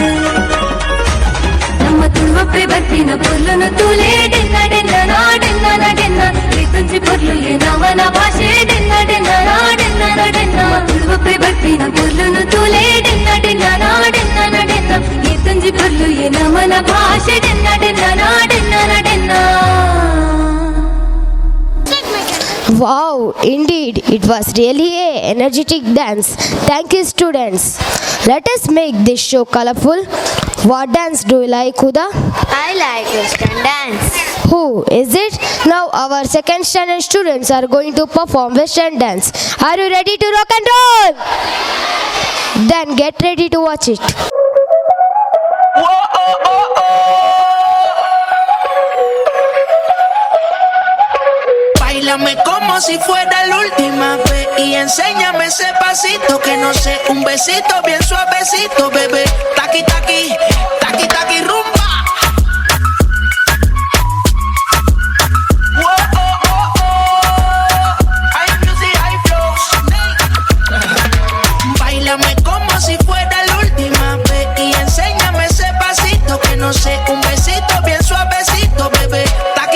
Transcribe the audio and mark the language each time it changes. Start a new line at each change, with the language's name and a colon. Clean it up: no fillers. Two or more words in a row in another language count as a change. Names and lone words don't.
Tulu: ನಮ್ಮ ತುಳುವಪ್ಪೆ ಬರ್ತಿನ ಪೊರ್ಲುನ ತೂಲೆ ಡೆನ್ನ ಡೆನ್ನ ಡೆನ್ನ ಈ ತುಂಜಿ ಪೊರ್ಲು ಎ ನಮನ ಭಾಷೆ ಡೆನ್ನ ಡೆನ್ನ ತುಳುವಪ್ಪೆ ಬರ್ತಿನ ಪೊರ್ಲುನ ತೂಲೆ ಡೆನ್ನ ಡೆನ್ನ ಈ ತುಂಜಿ ಪೊರ್ಲು ಎ ನಮನ ಭಾಷೆ ಡೆನ್ನ ಡೆನ್ನ
English: Wow, indeed, it was really a energetic dance. Thank you, students. Let us make this show colorful. What dance do you like, Huda? I like Western dance. Who is it? Now our second standard students are going to perform Western dance. Are you ready to rock and roll? Then get ready to watch it.
Spanish: Báilame como si fuera la última vez y enséñame ese pasito que no sé, un besito bien suavecito, bebé. Taqui taqui, taqui taqui rumba. Báilame como si fuera la última vez y enséñame ese pasito que no sé, un besito bien suavecito, bebé.